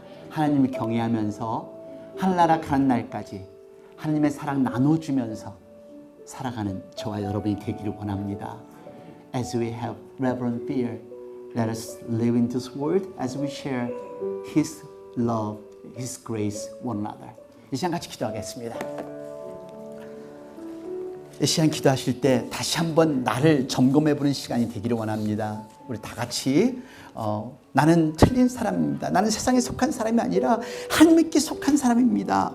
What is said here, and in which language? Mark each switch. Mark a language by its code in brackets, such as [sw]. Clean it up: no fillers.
[ko] 하나님을 경외하면서 하늘나라 가는 날까지 하나님의 사랑 나눠주면서 살아가는 저와 여러분이 되기를 원합니다. [en] As we have reverent fear, let us live in this world as we share His love, His grace one another. [ko] 이 시간 같이 기도하겠습니다. 이 시간 기도하실 때 다시 한번 나를 점검해보는 시간이 되기를 원합니다. 우리 다 같이 나는 틀린 사람입니다. 나는 세상에 속한 사람이 아니라 하나님께 속한 사람입니다.